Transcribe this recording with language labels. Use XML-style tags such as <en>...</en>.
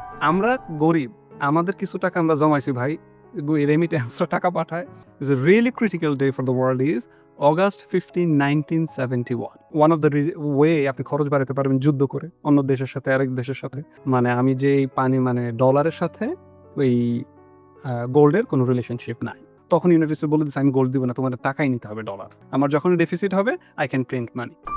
<bn>আমরা গরিব, আমাদের কিছু টাকা আমরা জমাইছি ভাই। রেমিটেন্সরা টাকা পাঠায়।</bn> <en>It's a really critical day for the world is August 15, 1971. One of the way</en> <bn>আপনি খরচ বাড়াতে পারবেন যুদ্ধ করে অন্য দেশের সাথে আরেক দেশের সাথে। মানে আমি যে এই পানি মানে ডলারের সাথে ওই গোল্ডের কোনো রিলেশনশিপ নাই। তখন ইউনাইটেড স্টেটস বলে দিচ্ছে আমি গোল্ড দিব না, তোমাদের টাকাই নিতে হবে ডলার। আমার যখন ডেফিসিট হবে</bn> <en>I can print money.</en>